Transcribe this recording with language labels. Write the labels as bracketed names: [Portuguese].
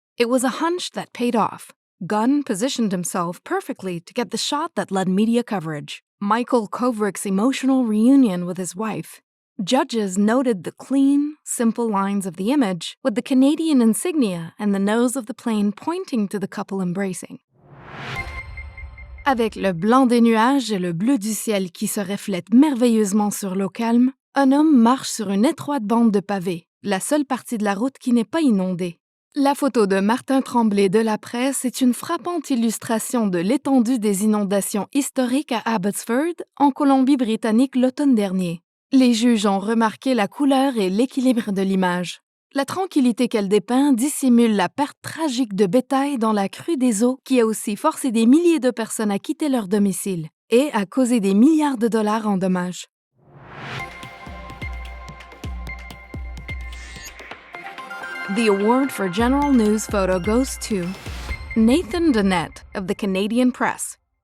[English] It was a hunch that paid off. Gunn positioned himself perfectly to get the shot that led media coverage, Michael Kovrick's emotional reunion with his wife. Judges noted the clean, simple lines of the image, with the Canadian insignia and the nose of the plane pointing to the couple embracing. [French] Avec le blanc des nuages et le bleu du ciel qui se reflètent merveilleusement sur l'eau calme, un homme marche sur une étroite bande de pavés, la seule partie de la route qui n'est pas inondée. La photo de Martin Tremblay de la presse est une frappante illustration de l'étendue des inondations historiques à Abbotsford, en Colombie-Britannique l'automne dernier. Les juges ont remarqué la couleur et l'équilibre de l'image. La tranquillité qu'elle dépeint dissimule la perte tragique de bétail dans la crue des eaux qui a aussi forcé des milliers de personnes à quitter leur domicile et a causé des milliards de dollars en dommages. [English] The award for general news photo goes to Nathan Dennett of the Canadian Press.